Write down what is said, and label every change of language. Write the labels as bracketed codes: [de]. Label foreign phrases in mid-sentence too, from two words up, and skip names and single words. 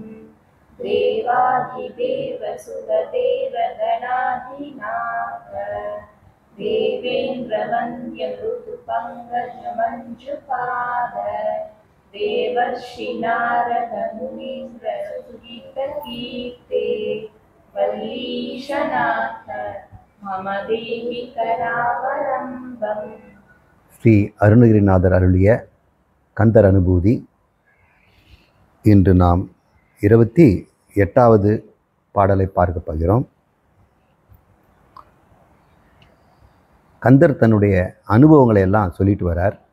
[sa] देवाधिदेव सुरदेव गणाधिनाथ देवेन्द्र वन्द्य ऋतुपङ्कज मञ्जुपाद देवर्षि नारद मुनीन्द्र सुगीत कीर्ते वल्लीशनाथ मम देहि करावलम्बम्। [ta] ஸ்ரீ அருணகிரிநாதர் அருளிய கந்தர் அனுபூதி. இன்று நாம் 28வது பாடலை பார்க்க போகிறோம். கந்தர் தன்னுடைய அனுபவங்களை எல்லாம் சொல்லிட்டு வரார்.